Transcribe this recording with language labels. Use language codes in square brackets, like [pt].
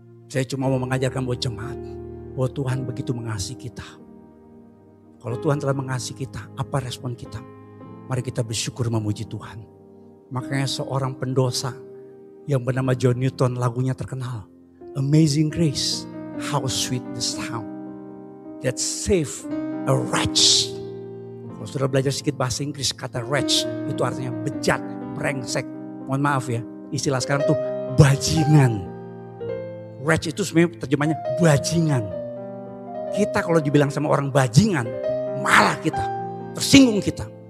[id] Saya cuma mau mengajarkan buat jemaat bahwa Tuhan begitu mengasihi kita. Kalau Tuhan telah mengasihi kita, apa respon kita? Mari kita bersyukur memuji Tuhan. Makanya seorang pendosa yang bernama John Newton, lagunya terkenal. [en] Amazing Grace, how sweet the sound that saved a wretch. [id] Kalau sudah belajar sedikit bahasa Inggris, kata wretch itu artinya bejat, brengsek. Mohon maaf ya, istilah sekarang tuh bajingan. Wretch itu sebenarnya terjemahnya bajingan. Kita kalau dibilang sama orang bajingan, malah kita tersinggung kita.